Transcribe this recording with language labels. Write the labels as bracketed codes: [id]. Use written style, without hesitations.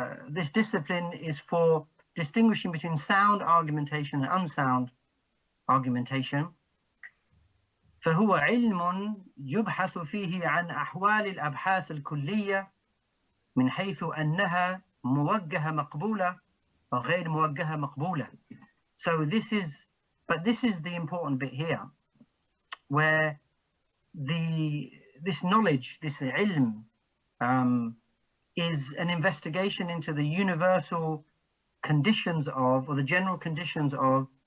[en] This discipline is for distinguishing between sound argumentation and unsound argumentation. [ar] فهو علم يبحث فيه عن أحوال الأبحاث الكلية من حيث أنها موجهة مقبولة وغير موجهة مقبولة. [en] So this is the important bit here, where this knowledge, this ilm, is an investigation into the universal conditions of, or the general conditions of,